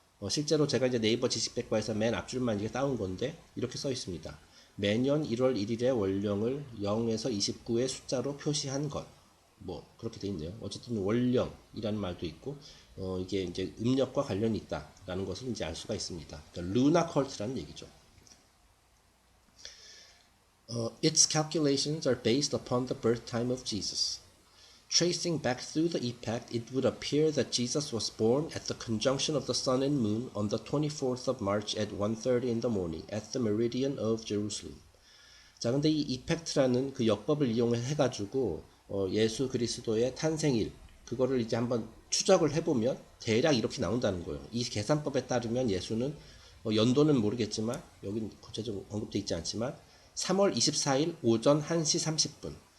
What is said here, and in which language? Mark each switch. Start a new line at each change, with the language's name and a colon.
Korean: 실제로 제가 이제 네이버 지식백과에서 맨 앞줄만 이게 따온 건데 이렇게 써 있습니다. 매년 1월 1일의 월령을 0에서 29의 숫자로 표시한 것. 뭐 그렇게 돼 있네요. 어쨌든 월령이라는 말도 있고 이게 이제 음력과 관련이 있다라는 것을 이제 알 수가 있습니다. 그러니까 루나 컬트라는 얘기죠.
English: Its calculations are based upon the birth time of Jesus. Tracing back through the epoch, it would appear that Jesus was born at the conjunction of the sun and moon on the 24th of March at 1:30 in the morning at the meridian of Jerusalem.
Korean: 자, 근데 이 이펙트라는 그 역법을 이용해가지고 예수 그리스도의 탄생일 그거를 이제 한번 추적을 해보면 대략 이렇게 나온다는 거예요. 이 계산법에 따르면 예수는 연도는 모르겠지만 여기는 구체적으로 언급되어 있지 않지만 3월 24일 오전 1시 30분.